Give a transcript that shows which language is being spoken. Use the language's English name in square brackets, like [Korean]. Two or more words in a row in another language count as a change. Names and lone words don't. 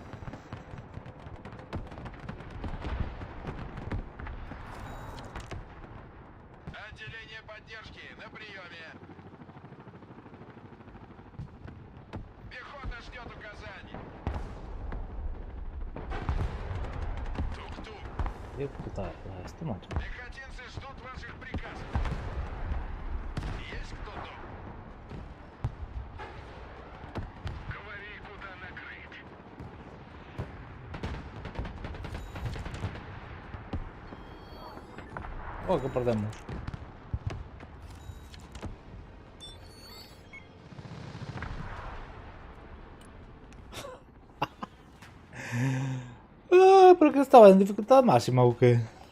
[Russian] Отделение поддержки на приеме. Пехота ждет указаний. Тук-тук. [Spanish] Qué puta esto, macho. [Russian] Пехотинцы ждут ваших приказов. Есть кто дома? Говори, куда накрыть. [Spanish] Oh, que perdemos. ¿Pero qué estaba en dificultad máxima o qué?